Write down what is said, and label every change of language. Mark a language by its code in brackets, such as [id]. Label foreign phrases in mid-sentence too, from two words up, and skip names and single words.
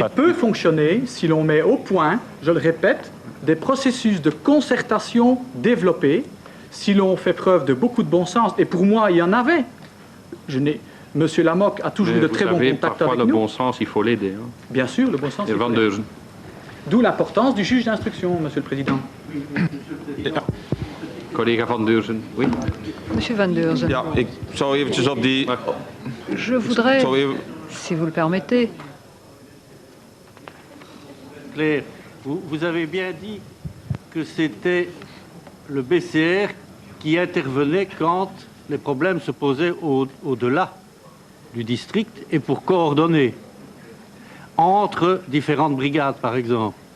[fr] Il peut fonctionner si l'on met au point, je le répète, des processus de concertation développés, si l'on fait preuve de beaucoup de bon sens, et pour moi, il y en avait. M. Lamoque a toujours eu de très bons contacts avec nous. Le bon sens, il faut l'aider. Hein. Bien sûr, le bon sens, il faut l'aider. D'où l'importance du juge d'instruction, Monsieur le Président. [nl] Collega Van Deurzen, [fr] oui. Monsieur Van Deurzen. [nl] Ja, ik zou eventjes op die... [fr] Je voudrais, si vous le permettez... Claire, vous avez bien dit que c'était le BCR qui intervenait quand les problèmes se posaient au-delà du district et pour coordonner entre différentes brigades, par exemple.